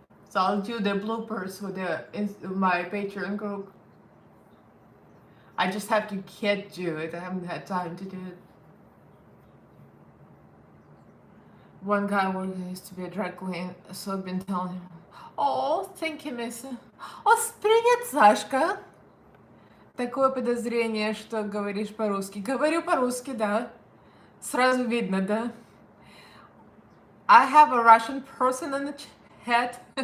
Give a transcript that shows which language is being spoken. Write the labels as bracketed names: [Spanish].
[English] So I'll do the bloopers with my Patreon group. I just have to get to it. I haven't had time to do it. One guy used to be a drag queen, so I've been telling him. Oh, thank you, Missy. [Russian] О, привет, Сашка. Такое подозрение, что говоришь по-русски. Говорю по-русски, да. Сразу видно, да. [English] I have a Russian person in the chat.